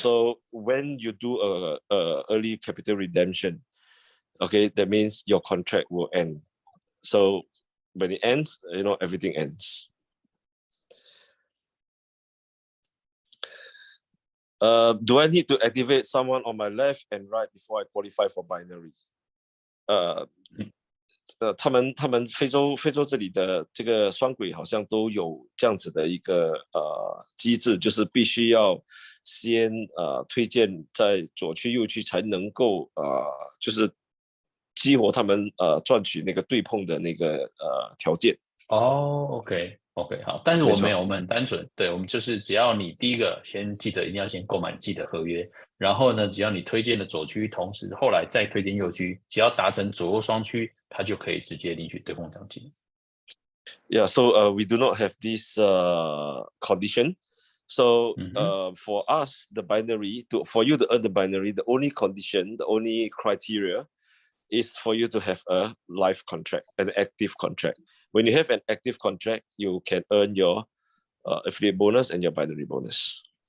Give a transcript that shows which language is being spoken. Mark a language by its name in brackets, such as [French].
[English] So when you do a early capital redemption, okay, that means your contract will end. So when it ends, you know, everything ends. Do I need to activate someone on my left and right before I qualify for binary? [Chinese] 他们非洲这里的这个双轨好像都有这样子的一个机制，就是必须要先推荐在左区右区才能够就是激活他们赚取那个对碰的那个条件。 OK，好，但是我没有，我们很单纯，对，我们就是只要你第一个先记得一定要先购买自己的合约，然后呢，只要你推荐的左区，同时后来再推荐右区，只要达成左右双区，它就可以直接领取对碰奖金。 [English] Yeah, so we do not have this condition. So for us, the binary, for you to earn the binary, the only condition, the only criteria is for you to have a live contract, an active contract. When you have an active contract, you can earn your affiliate bonus and your binary bonus.